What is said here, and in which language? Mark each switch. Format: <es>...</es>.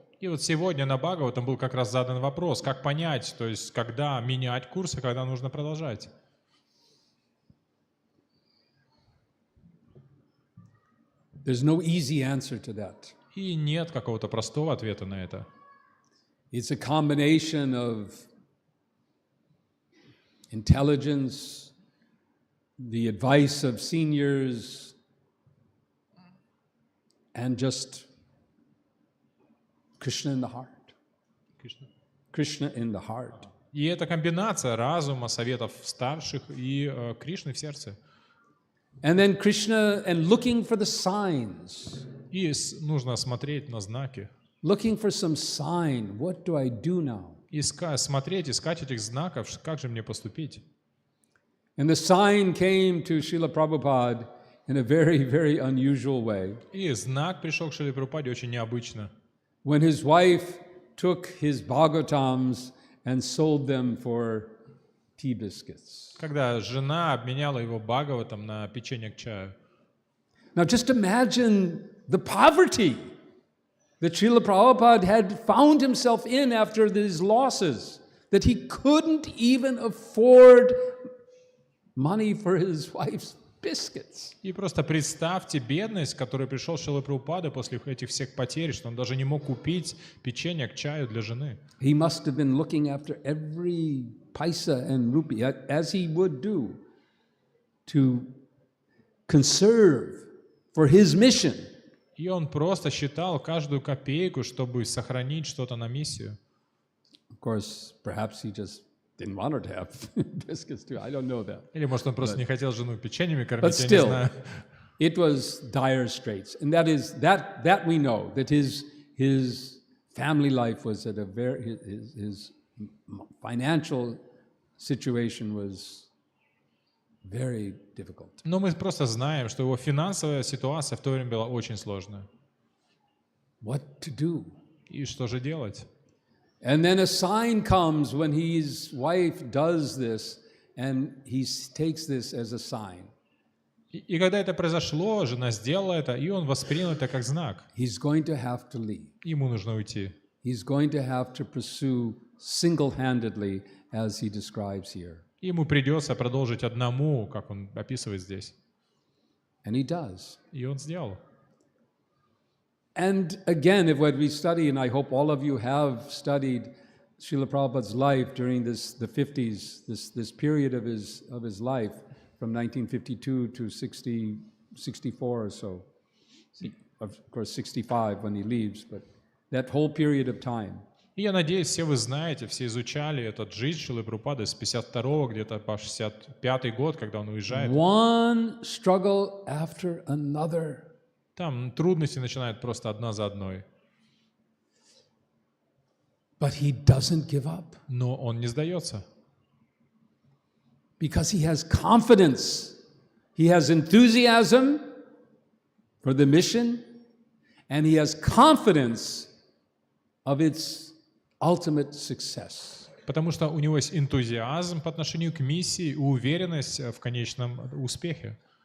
<ru>И вот сегодня на Бхагаватам был как раз задан вопрос, как понять, то есть когда менять курс, а когда нужно продолжать.</ru> <en>There's no easy answer to that.</en> <ru>И нет какого-то простого ответа на это.</ru> <en>It's a combination of intelligence, the advice of seniors, and just Krishna in the heart. Krishna in the heart.</en> <ru>И это комбинация разума, советов старших и Кришны в сердце.</ru> <en>And then Krishna and looking for the signs.</en> <ru>И нужно смотреть на знаки.</ru> <en>Looking for some sign. What do I do now?</en> <ru>Смотреть, искать этих знаков, как же мне поступить.</ru> <en>And the sign came to Srila Prabhupada in a very, very unusual way.</en> <ru>И знак пришел к Шриле Прабхупаде очень необычно.</ru> <en>When his wife took his Bhagavatams and sold them for tea biscuits.</en> <ru>Когда жена обменяла его Бхагаватам на печенье к чаю.</ru> <en>Now just imagine the poverty that Srila Prabhupada had found himself in after these losses, that he couldn't even afford money for his wife's biscuits.</en> <ru>И просто представьте бедность, к которой пришел Шрила Прабхупада после этих всех потерь, что он даже не мог купить печенье к чаю для жены.</ru> <en>He must have been looking after every paisa and rupee, as he would do, to conserve for his mission.</en> <ru>И он просто считал каждую копейку, чтобы сохранить что-то на миссию.</ru> <en>Of course, perhaps he just didn't want her to have biscuits too. I don't know that.</en> <ru>Или, может, он просто не хотел жену печеньями</ru> <en>But</en> <ru>кормить, я не</ru> <en>still,</en> <ru>знаю.</ru> <en>it was dire straits, and that we know that his family life was at a his financial situation was very difficult.</en> <ru>Но мы просто знаем, что его финансовая ситуация в то время была очень сложная.</ru> <en>What to do?</en> <ru>И что же делать?</ru> <en>And then a sign comes when his wife does this, and he takes this as a sign.</en> <ru>И когда это произошло, жена сделала это, и он воспринял это как знак.</ru> <en>He's going to have to leave.</en> <ru>Ему нужно уйти.</ru> <en>He's going to have to pursue single-handedly, as he describes here.</en> <ru>Ему придется продолжить одному, как он описывает здесь.</ru> <en>And he does.</en> <ru>И он сделал.</ru> <en>And again, if what we study, and I hope all of you have studied Srila Prabhupada's life during the 50s, this period of his life, from 1952 to 64 or so. Of course, 65 when he leaves, but that whole period of time.</en> <ru>И я надеюсь, все вы знаете, все изучали этот жизнь Шрилы Прабхупады с 52 где-то по 65 год, когда он уезжает.</ru> <en>One struggle after another.</en> <ru>Там трудности начинают просто одна за одной.</ru> <en>But he doesn't give up.</en> <ru>Но он не сдается.</ru> <en>Because he has confidence. He has enthusiasm. for the mission, and he has confidence of its ultimate success.</en> <ru>Потому что у него есть энтузиазм по отношению к миссии и уверенность в конечном успехе.</ru>